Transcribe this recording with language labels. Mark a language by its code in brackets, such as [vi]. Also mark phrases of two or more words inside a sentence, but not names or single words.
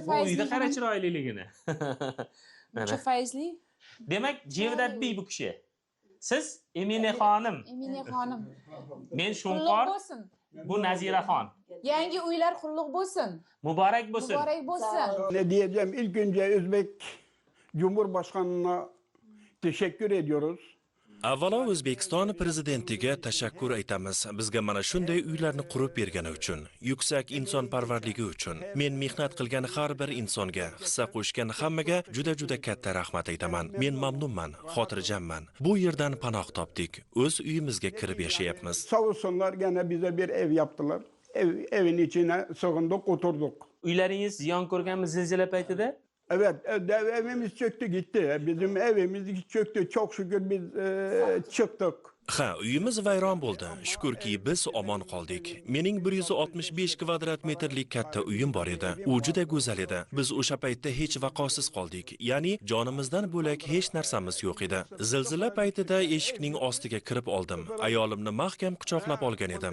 [uz] Bu uyda qara chiroyliligini. Uncha fayzli. Demak, Gevdet Bey bu kishi. Siz Emine xonim. Emine xonim. Men Shunqor. Bu Naziraxon. Yangi uylar qulluq bo'lsin. Muborak bo'lsin. Muborak bo'lsin. [tr] Ne diyeceğim? İlk önce Özbek Cumhurbaşkanı'na teşekkür ediyoruz. [uz] Avvalo O'zbekiston prezidentiga tashakkur aytamiz. Bizga mana shunday uylarni qurib bergani uchun, yuksak insonparvarligi uchun. Men mehnat qilgan har bir insonga, hissa qo'shgan hammaga juda katta rahmat aytaman. Men mamnunman, xotirjamman. Bu yerdan panoh topdik. O'z uyimizga kirib yashayapmiz. [tr] Sağ olsunlar gene bize bir ev yaptılar. Evin içine sığındık, oturduk. [uz] Uylaringiz ziyon ko'rganmi zilzila paytida? [tr] Evet, evimiz çöktü gitti. Bizim evimiz çöktü. Çok şükür biz çıktık. [uz] Ha, uyimiz vayron bo'ldi. Shukrki biz omon qoldik. Mening 165 kvadrat metrlik katta uyim bor edi. U juda go'zal edi. Biz o'sha paytda hech vaqosiz qoldik. Ya'ni jonimizdan bo'lak hech narsamiz yo'q edi. Zilzila paytida eshikning ostiga kirib oldim. Ayolimni mahkam quchoqlab olgan edim.